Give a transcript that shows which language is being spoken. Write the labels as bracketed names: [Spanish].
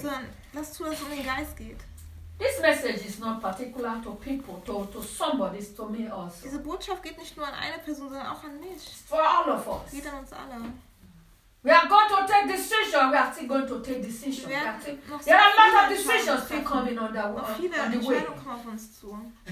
[German] Sondern lass zu, dass es um den Geist geht. [English] This message is not particular to people, to somebody, to me also. [German] Diese Botschaft geht nicht nur an eine Person, sondern auch an mich. [English] It's for all of us. [German] Geht an uns alle. [English] We are going to take decision. We are still going to take decision. There are a lot of decisions still coming on the way.